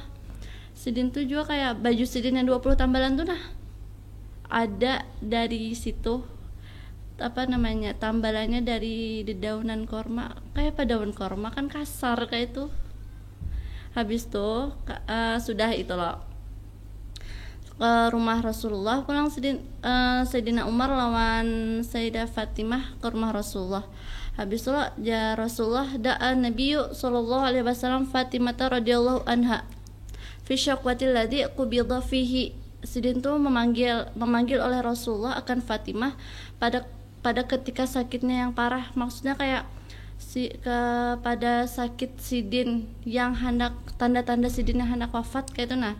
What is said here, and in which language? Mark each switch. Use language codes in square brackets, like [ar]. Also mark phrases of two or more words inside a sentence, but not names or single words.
[bjn] Sidin tuh juga kayak baju sidin yang 20 tambalan tuh nah ada dari situ apa namanya tambalannya dari dedaunan korma, kayak apa daun korma kan kasar kayak itu. Habis tuh sudah itu loh ke rumah Rasulullah pulang Sayyidina Umar lawan Sayyidah Fatimah ke rumah Rasulullah. Habis itu ya [ar] رسول الله دعا النبي صلى الله عليه وسلم فاطمة رضي الله عنها في شكواه الذي قبض فيه. [bjn] Sidin tuh memanggil oleh Rasulullah akan Fatimah pada ketika sakitnya yang parah, maksudnya kayak pada sakit sidin yang hendak tanda-tanda sidin yang hendak wafat kayak itu nah.